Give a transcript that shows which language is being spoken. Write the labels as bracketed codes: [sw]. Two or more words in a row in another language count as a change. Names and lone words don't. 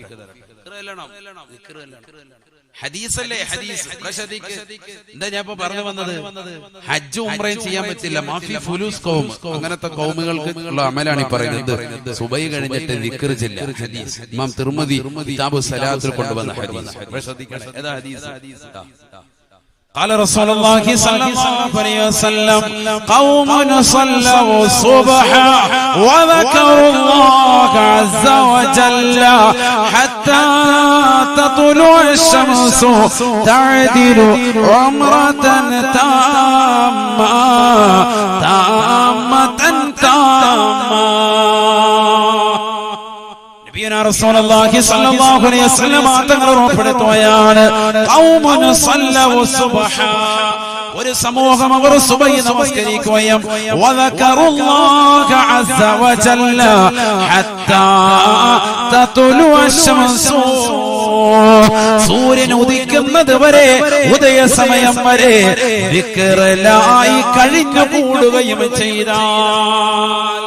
[ml] ഹദീസല്ലേ ഹദീസ്. എന്താ ഞാൻ ഇപ്പൊ പറഞ്ഞു വന്നത്? ഹജ്ജ് ഉംറയും ചെയ്യാൻ പറ്റില്ല. [ar] مافي فلوس قوم, [ml] അങ്ങനത്തെ ഖൗമുകൾക്ക് ഉള്ള അമലാണ് ഈ പറയുന്നത്. സുബൈ കഴിഞ്ഞിട്ട് ദിക്ർ ചെല്ലുക. ഹദീസ് ഇമാം തിർമിദി കിതാബു സലാത്തിൽ കൊണ്ടുവന്ന ഹദീസ്. ഏതാ ഹദീസ്? [ar] قال رسول الله صلى الله عليه وسلم قوم صلوا الصبح وذكروا الله عز وجل حتى تطلع الشمس تعدل عمرة [ml] تامة [ar] رسول الله صلى الله عليه وسلم [ml] തങ്ങൾ ഉറപ്പെടുത്തുകയാണ്, [ar] قوم صلوا الصبح, [ml] ഒരു സമൂഹം അവർ സുബഹി നമസ്കരിക്കുകയും [ar] وذكروا الله عز وجل حتى تطلع الشمس, [ml] സൂര്യൻ ഉദിക്കുന്നത് വരെ, ഉദയസമയം വരെ ദിക്റിലായി കഴിഞ്ഞു കൂടുകയും ചെയ്താൽ.